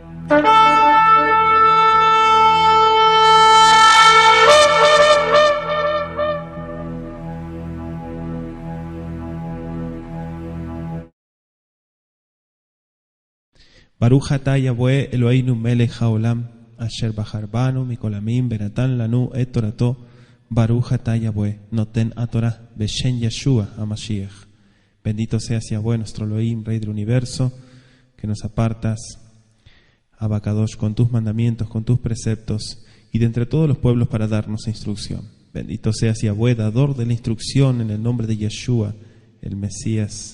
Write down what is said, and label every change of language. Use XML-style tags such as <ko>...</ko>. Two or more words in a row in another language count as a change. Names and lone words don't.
<he>ברוך אתה יהוה אלוהינו מלך העולם אשר בחר בנו מכל העמים ונתן לנו את תורתו ברוך אתה יהוה נותן התורה בשם ישוע המשיח.</he> <es>Bendito seas Yahweh, nuestro Elohim, Rey del universo, que nos apartas, Abacadosh, con tus mandamientos, con tus preceptos, y de entre todos los pueblos para darnos instrucción. Bendito seas Yahweh, dador de la instrucción, en el nombre de Yeshua, el Mesías.</es>